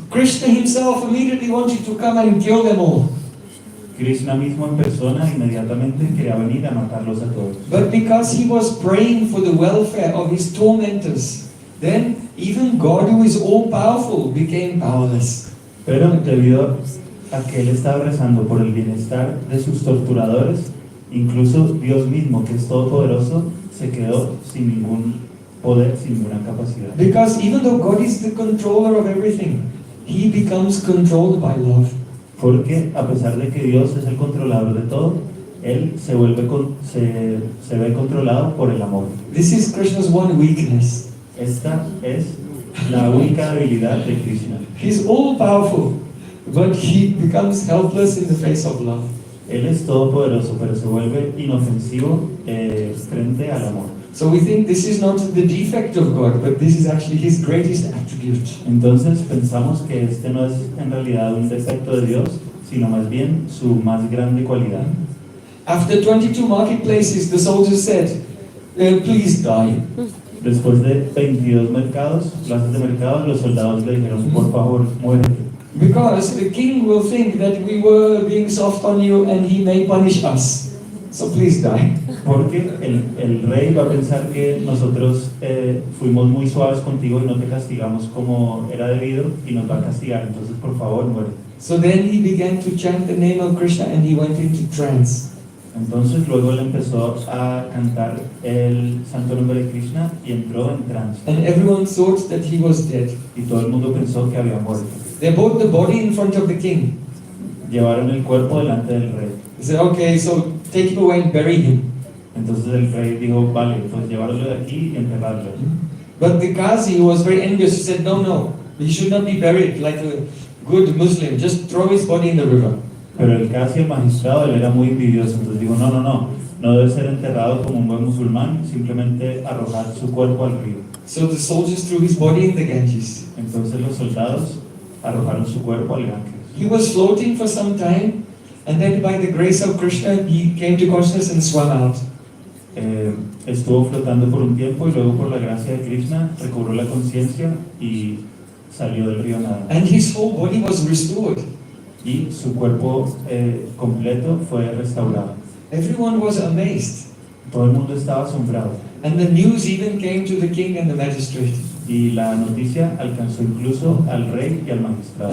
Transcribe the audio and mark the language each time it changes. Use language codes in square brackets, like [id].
[en] Krishna himself immediately wanted to come and kill them all. [es] Krishna mismo en persona inmediatamente quería venir a matarlos a todos. [en] But because he was praying for the welfare of his tormentors, then even God, who is all-powerful, became powerless. [es] Pero debido a que él estaba rezando por el bienestar de sus torturadores, incluso Dios mismo, que es todopoderoso, se quedó sin ningún poder, sin ninguna capacidad. [en] Because even though God is the controller of everything, he becomes controlled by love. [es] Porque a pesar de que Dios es el controlador de todo, él se ve controlado por el amor. [en] This is Krishna's one weakness. [es] Esta es la única debilidad de Krishna. [en] He's all-powerful, but he becomes helpless in the face of love. [es] Él es todopoderoso, pero se vuelve inofensivo frente al amor. [en] So we think this is not the defect of God, but this is actually his greatest attribute. [es] Entonces pensamos que este no es en realidad un defecto de Dios, sino más bien su más grande cualidad. [en] After 22 marketplaces, the soldiers said, please die. [es] Después de 22 plazas de mercados, los soldados le dijeron, por favor, muérete. [en] Because the king will think that we were being soft on you and he may punish us. So please die. [es] porque el rey va a pensar que nosotros fuimos muy suaves contigo y no te castigamos como era debido y nos va a castigar, entonces por favor muere. [en] So then he began to chant the name of Krishna and he went into trance. [es] Entonces luego él empezó a cantar el santo nombre de Krishna y entró en trance. [en] And everyone thought that he was dead. [es] Y todo el mundo pensó que había muerto. [en] They brought the body in front of the king. [es] Llevaron el cuerpo delante del rey. [en] They said, okay, so take him away and bury him. [es] Entonces el rey dijo, vale, pues llevarlo de aquí y enterrarlo. [en] But the Qazi was very envious. He said, no, he should not be buried like a good Muslim. Just throw his body in the river. [es] Pero el casi el magistrado, él era muy envidioso, entonces dijo, no debe ser enterrado como un buen musulmán, simplemente arrojar su cuerpo al río. [en] So the soldiers threw his body in the Ganges. [es] Entonces los soldados arrojaron su cuerpo al Ganges. [en] He was floating for some time, and then by the grace of Krishna, he came to consciousness and swam out. [es] Estuvo flotando por un tiempo y luego por la gracia de Krishna recobró la conciencia y salió del río nadando. [en] And his whole body was restored. [es] Y su cuerpo completo fue restaurado. [en] Everyone was amazed. [es] Todo el mundo estaba asombrado. [en] And the news even came to the king and the magistrate. [es] Y la noticia alcanzó incluso al rey y al magistrado.